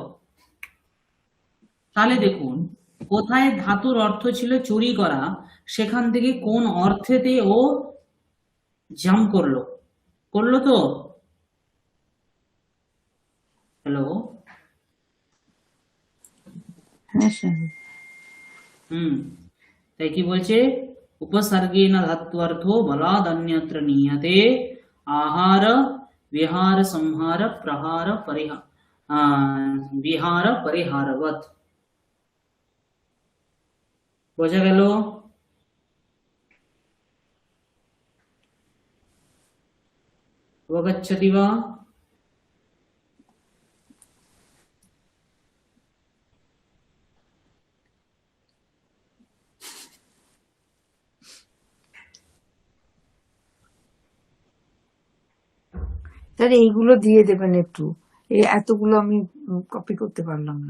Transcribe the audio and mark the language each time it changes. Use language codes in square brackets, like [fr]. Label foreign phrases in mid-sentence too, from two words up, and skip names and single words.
[bn] তাহলে দেখুন কোথায় ধাতুর অর্থ ছিল চুরি করা, সেখান থেকে কোন অর্থেতে ও জাম করলো, করলো তো? হ্যালো, তাই কি বলছে? [sa] उपसर्गेण धत्वर्थो बलादन्यत्र नीयते आहार विहार संहार प्रहार विहार परिहारवत। [bn] বোঝা গেল? [sa] অবগচ্ছতি বা? [bn] স্যার এইগুলো দিয়ে দেবেন একটু, এই এতগুলো আমি কপি করতে পারলাম না।